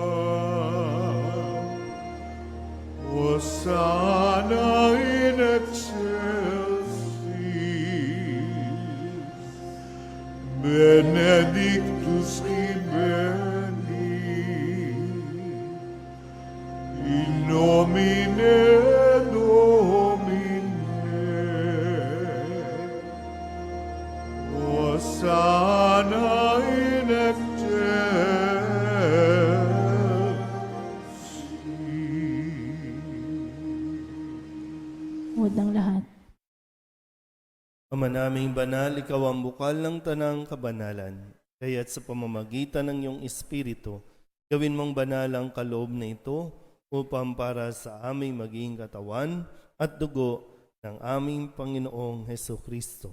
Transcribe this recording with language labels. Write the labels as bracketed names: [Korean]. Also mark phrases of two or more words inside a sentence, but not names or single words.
[Latin] Hosanna in excelsis, benedictus qui venit, in nomine Domine. Hosanna in excelsis. [Filipino] Huwag ng lahat. Ama naming banal, ikaw ang bukal ng tanang kabanalan. Kaya't sa pamamagitan ng iyong Espiritu, gawin mong banal ang kaloob na ito upang para sa aming maging katawan at dugo ng aming Panginoong Hesukristo.